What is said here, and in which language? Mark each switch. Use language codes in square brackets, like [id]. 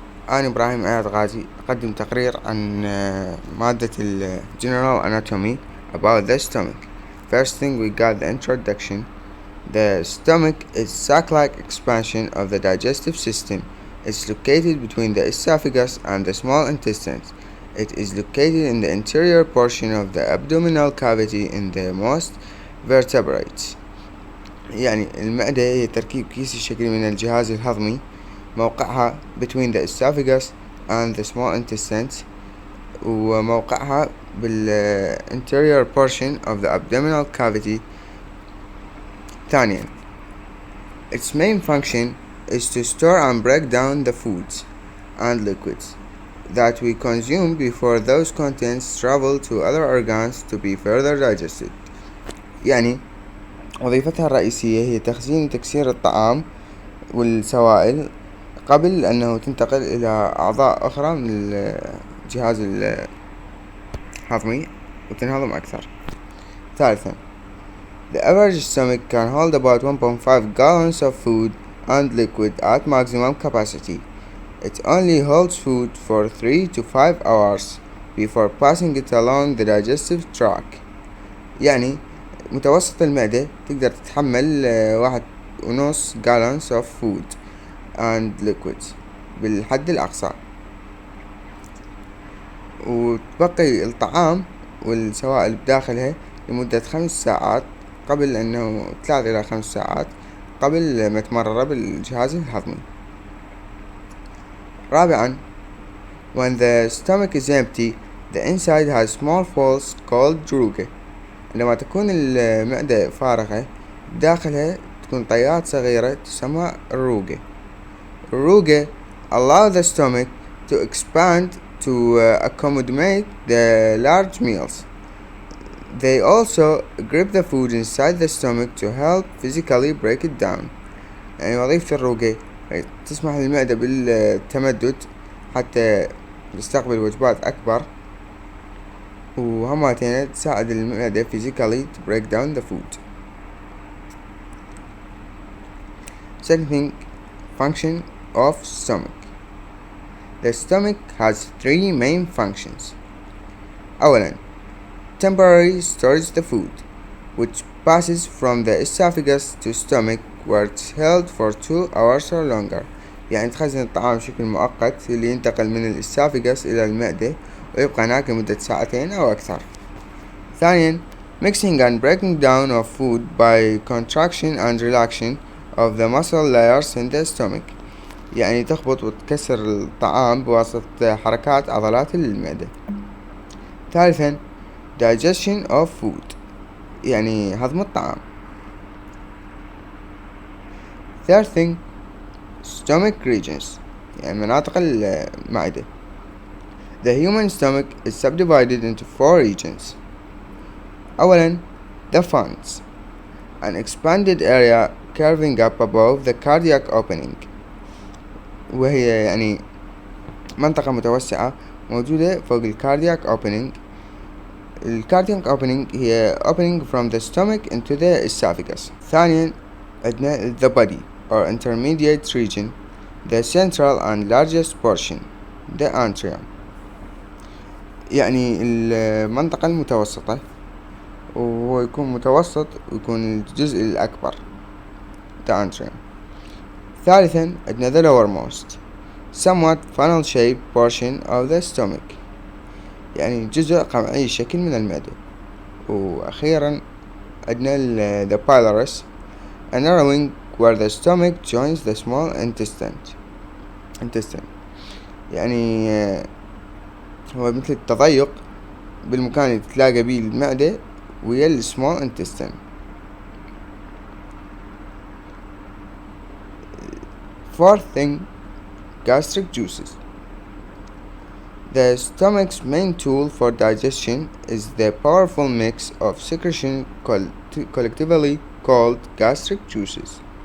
[ar] أنا إبراهيم غازي أقدم تقرير عن مادة ال [en] General Anatomy about the stomach. First thing, we got the introduction. The stomach is sac-like expansion of the digestive system. It's located between the esophagus and the small intestines. It is located in the interior portion of the abdominal cavity in the most vertebrates. [ar] يعني المعدة هي تركيب كيسي شكلي من الجهاز الهضمي، موقعها [en] between the esophagus and the small intestines، [ar] وموقعها بال [en] interior portion of the abdominal cavity. [ar] ثانيا, [en] its main function is to store and break down the foods and liquids that we consume before those contents travel to other organs to be further digested. [ar] يعني وظيفتها الرئيسية هي تخزين وتكسير الطعام والسوائل قبل أنه تنتقل إلى أعضاء أخرى من الجهاز الهضمي وتنهضم أكثر. ثالثا, [en] the average stomach can hold about 1.5 gallons of food and liquid at maximum capacity. It only holds food for 3 to 5 hours before passing it along the digestive tract. [ar] يعني متوسط المعدة تقدر تتحمل [en] 1.5 gallons of food and liquids [ar] بالحد الأقصى، وتبقي الطعام والسوائل بداخلها لمدة 5 ساعات قبل أنه 3 إلى 5 ساعات قبل ما تمرر بالجهاز الهضمي. رابعا, [en] when the stomach is empty, the inside has small folds called rugae. [ar] عندما تكون المعدة فارغة داخلها تكون طيات صغيرة تسمى الروغة. [en] الروغة allow the stomach to expand to accommodate the large meals. They also grip the food inside the stomach to help physically break it down. [ar] يعني وظيفة الروغة تسمح للمعدة بالتمدد حتى تستقبل وجبات أكبر، وهماتين تساعد المعدة [en] physically to break down the food. Second thing, function of stomach. The stomach has 3 main functions. [ar] أولا, [en] temporary storage the food, which passes from the esophagus to stomach where it's held for 2 hours or longer. [ar] يعني تخزن الطعام بشكل مؤقت اللي ينتقل من الاسوفاجس إلى المعدة ويبقى هناك لمدة 2 ساعات أو أكثر. ثانيا, [en] mixing and breaking down of food by contraction and relaxation of the muscle layers in the stomach. [ar] يعني تخبط وتكسر الطعام بواسطة حركات عضلات المعدة. ثالثا, [en] digestion of food [ar] يعني هضم الطعام. [en] Third thing, stomach regions [ar] يعني مناطق المعدة. [en] The human stomach is subdivided into 4 regions. [ar] أولا, [en] the pharynx, an expanded area curving up above the cardiac opening، [ar] وهي يعني منطقة متوسعة موجودة فوق الكاردياك [en] opening. الكاردياك opening هي opening from the stomach into the esophagus. [ar] ثانيا, عندنا [en] the body or intermediate region, the central and largest portion, the atrium. [ar] يعني المنطقة المتوسطة، وهو يكون متوسط ويكون الجزء الأكبر [en] the atrium. [ar] ثالثا, عندنا [en] the lowermost, somewhat funnel shaped portion of the stomach، [ar] يعني جزء قمعي الشكل من المعدة. وأخيرا عندنا [en] the pylorus, a narrowing where the stomach joins the small intestine. [ar] يعني هو مثل التضيق بالمكان اللي تتلاقى بيه المعدة ويا [en] small intestine. Fourth thing, gastric juices. The stomach's main tool for digestion is the powerful mix of secretion collectively called gastric juices.